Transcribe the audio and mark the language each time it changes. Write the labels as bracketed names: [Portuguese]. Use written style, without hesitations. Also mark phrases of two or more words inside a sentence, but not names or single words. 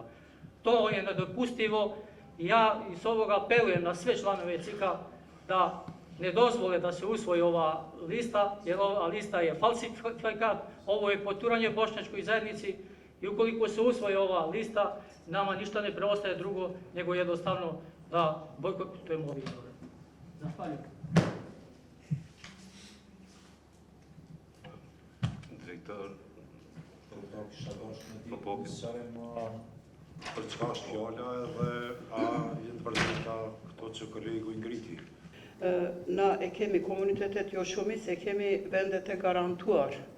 [Bosnian] To je nedopustivo I ja iz ovoga apelujem na sve članove CIK-a da ne dozvole da se usvoji ova lista, jer ova lista je falsifikat, ovo je poturanje bošnjačkoj zajednici I ukoliko se usvoji ova lista, nama ništa ne preostaje drugo nego jednostavno da bojkotujemo ove izbore. Zahvaljujem. [Albanian] Drejtor, për çka është fjala edhe a jenë vërteta këto që kolegu I ngriti? Na e kemi komunitetet jo shumis, e kemi vendet e garantuar.